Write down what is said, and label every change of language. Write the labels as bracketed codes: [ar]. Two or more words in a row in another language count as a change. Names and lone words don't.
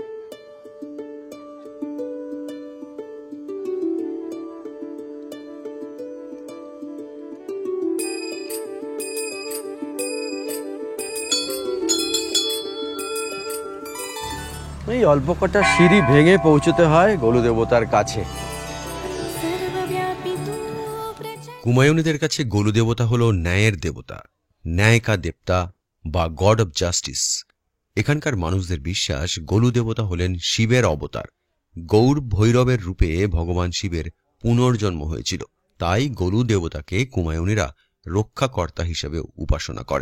[bn] এই অল্প কটা সিঁড়ি ভেঙে পৌঁছতে হয় গোলু দেবতার কাছে। [mr] सर्वव्यापी तू प्रचंड [bn] কুমায়ুনিদের কাছে গোলু দেবতা হল ন্যায়ের দেবতা, [hi] न्याय का देवता [bn] বা [en] God of Justice. [bn] এখানকার মানুষদের বিশ্বাস গোলু দেবতা হলেন শিবের অবতার। গৌর ভৈরবের রূপে ভগবান শিবের পুনর্জন্ম হয়েছিল, তাই গোলু দেবতাকে কুমায়ুনিরা রক্ষাকর্তা হিসেবে উপাসনা করেন।